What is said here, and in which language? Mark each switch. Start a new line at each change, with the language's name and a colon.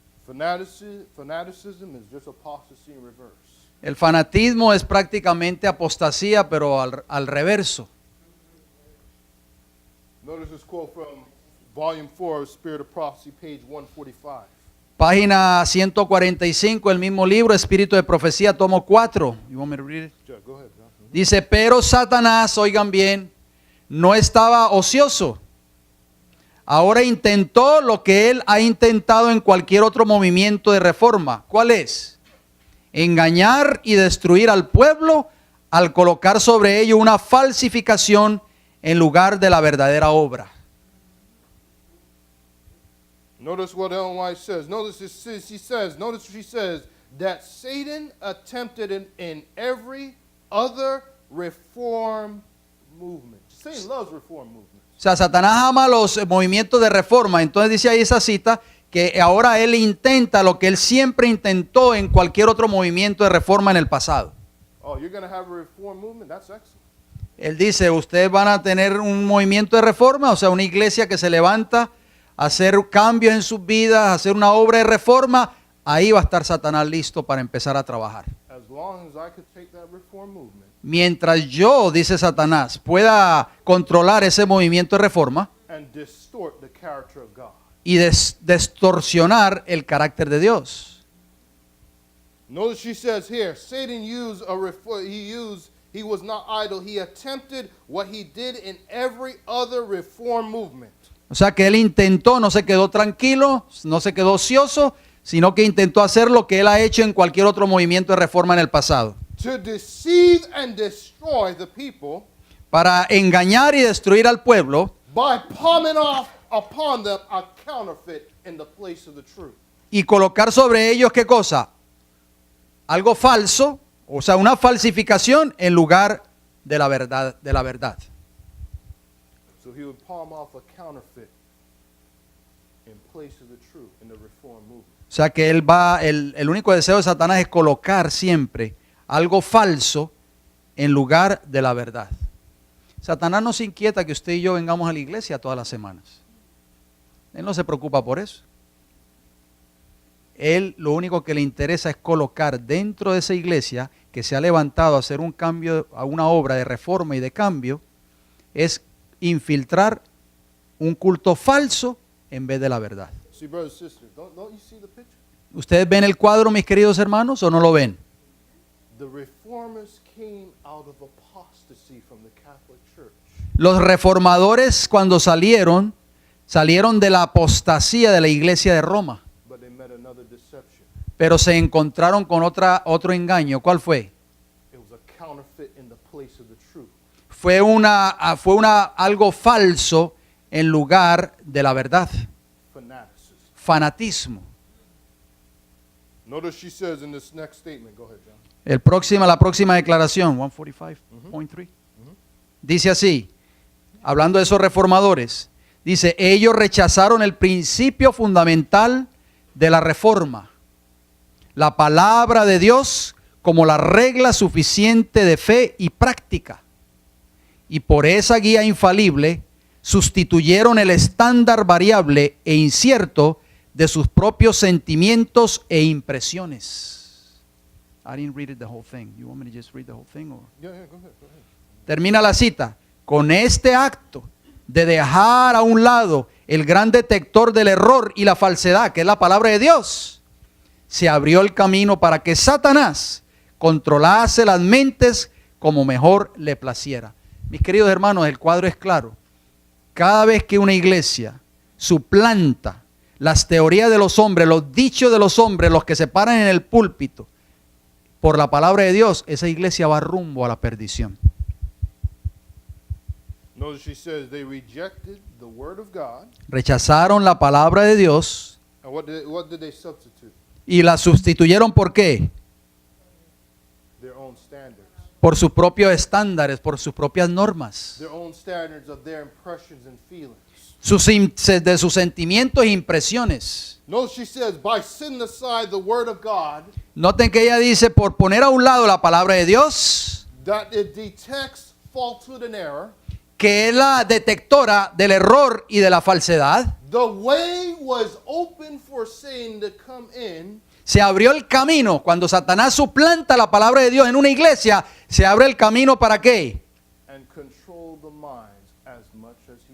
English: Fanaticism is just apostasy in reverse.
Spanish: El fanatismo es prácticamente apostasía, pero al reverso.
English: Notice this quote from Volume 4 of Spirit of Prophecy, page 145.
Spanish: Página 145, el mismo libro, Espíritu de Profecía, tomo 4.
English: You want me to read it? Sure, go ahead, John.
Spanish: Dice, pero Satanás, oigan bien, no estaba ocioso. Ahora intentó lo que él ha intentado en cualquier otro movimiento de reforma. ¿Cuál es? Engañar y destruir al pueblo al colocar sobre ello una falsificación en lugar de la verdadera obra.
English: Notice what Ellen White says. Notice she says that Satan attempted in every other reform movement. Satan loves reform movements.
Spanish: O sea, Satanás ama los movimientos de reforma. Entonces dice ahí esa cita que ahora él intenta lo que él siempre intentó en cualquier otro movimiento de reforma en el pasado.
English: Oh, you're going to have a reform movement? That's excellent.
Spanish: Él dice, ustedes van a tener un movimiento de reforma, o sea, una iglesia que se levanta a hacer cambios en sus vidas, a hacer una obra de reforma. Ahí va a estar Satanás listo para empezar a trabajar.
English: As long as I could take that reform movement
Spanish: Mientras yo, dice Satanás, pueda controlar ese movimiento de reforma
English: and distort the character of God.
Spanish: y distorsionar el carácter de Dios.
English: Notice she says here, Satan used a reform. He was not idle. He attempted what he did in every other reform movement.
Spanish: O sea que él intentó, no se quedó tranquilo, no se quedó ocioso, sino que intentó hacer lo que él ha hecho en cualquier otro movimiento de reforma en el pasado.
English: To deceive and destroy the people
Spanish: Para engañar y destruir al pueblo
English: by palming off upon them a counterfeit in the place of the truth.
Spanish: y colocar sobre ellos, ¿qué cosa? Algo falso, o sea, una falsificación en lugar de la verdad,
English: So he would palm off a counterfeit in place of the truth in the reform movement.
Spanish: O sea que el único deseo de Satanás es colocar siempre algo falso en lugar de la verdad. Satanás no se inquieta que usted y yo vengamos a la iglesia todas las semanas. Él no se preocupa por eso. Él lo único que le interesa es colocar dentro de esa iglesia que se ha levantado a hacer un cambio, a una obra de reforma y de cambio, es infiltrar un culto falso en vez de la verdad.
English: See, brothers and sisters, don't you see the picture?
Spanish: ¿Ustedes ven el cuadro, mis queridos hermanos, o no lo ven?
English: The reformers came out of apostasy from the Catholic Church.
Spanish: Los reformadores cuando salieron de la apostasía de la iglesia de Roma,
English: But they met another deception.
Spanish: pero se encontraron con otro engaño. ¿Cuál fue?
English: It was a counterfeit in the place of the truth.
Spanish: Fue algo falso en lugar de la verdad.
English: Fanaticism.
Spanish: Fanatismo.
English: Notice she says in this next statement. Go ahead, John.
Spanish: La próxima declaración, 145.3, dice así, hablando de esos reformadores, dice, ellos rechazaron el principio fundamental de la reforma, la palabra de Dios como la regla suficiente de fe y práctica. Y por esa guía infalible sustituyeron el estándar variable e incierto de sus propios sentimientos e impresiones.
English: I didn't read it the whole thing. You want me to just read the whole thing? Or? Yeah, go ahead, go ahead.
Spanish: Termina la cita. Con este acto de dejar a un lado el gran detector del error y la falsedad, que es la palabra de Dios, se abrió el camino para que Satanás controlase las mentes como mejor le placiera. Mis queridos hermanos, el cuadro es claro. Cada vez que una iglesia suplanta las teorías de los hombres, los dichos de los hombres, los que se paran en el púlpito, por la palabra de Dios, esa iglesia va rumbo a la perdición.
English: Notice she says they rejected the word of God.
Spanish: Rechazaron la palabra de Dios
English: And what did they substitute?
Spanish: y la sustituyeron ¿por qué?
English: Their own standards.
Spanish: Por sus propios estándares, por sus propias normas,
English: Their own standards of their impressions and feelings.
Spanish: de sus sentimientos e impresiones.
English: Notice she says, by setting aside the word of God,
Spanish: Noten que ella dice, por poner a un lado la palabra de Dios,
English: that it detects falsehood and error.
Spanish: que es la detectora del error y de la falsedad,
English: The way was open for Satan to come in.
Spanish: se abrió el camino. Cuando Satanás suplanta la palabra de Dios en una iglesia, se abre el camino ¿para qué?
English: And control the minds as much as he